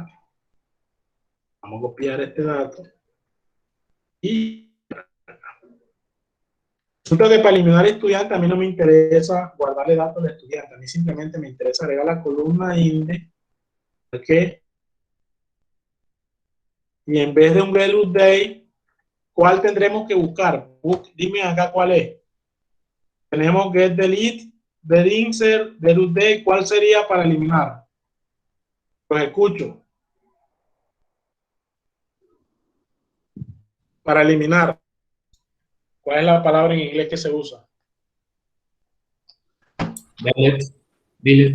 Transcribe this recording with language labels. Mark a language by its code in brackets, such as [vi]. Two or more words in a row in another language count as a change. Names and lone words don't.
[es] Vamos a copiar este dato. Y resulta que para eliminar estudiante a mí no me interesa guardarle datos al estudiante. A mí simplemente me interesa agregar la columna inde. ¿Ok? Y en vez de un [en] value day, [es] ¿cuál tendremos que buscar? Dime acá cuál es. Tenemos [en] get delete, get insert, value day. [es] ¿Cuál sería para eliminar? Pues escucho. Para eliminar, ¿cuál es la palabra en inglés que se usa? Delete.